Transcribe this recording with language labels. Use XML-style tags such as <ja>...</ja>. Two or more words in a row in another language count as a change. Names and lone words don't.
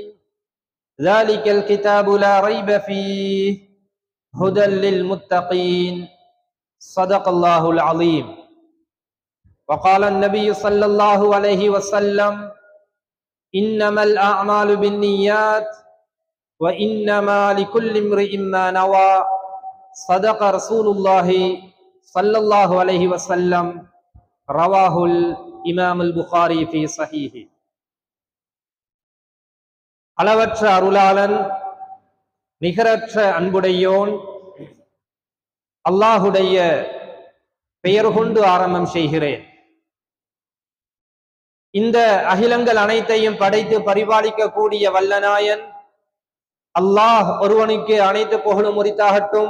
<ar>ذلك الكتاب لا ريب فيه هدى للمتقين صدق الله العظيم وقال النبي صلى الله عليه وسلم إنما الأعمال بالنيات وإنما لكل امرئ ما نوى صدق رسول الله صلى الله عليه وسلم رواه الإمام البخاري في صحيحه.</ar> <ta>அளவற்ற அருளாளன் நிகரற்ற அன்புடையோன் அல்லாஹுடைய பெயர் கொண்டு ஆரம்பம் செய்கிறேன். இந்த அகிலங்கள் அனைத்தையும் படைத்து பரிபாலிக்க கூடிய வல்லநாயன் அல்லாஹ் ஒருவனுக்கு அனைத்து புகழும் உரித்தாகட்டும்.</ta>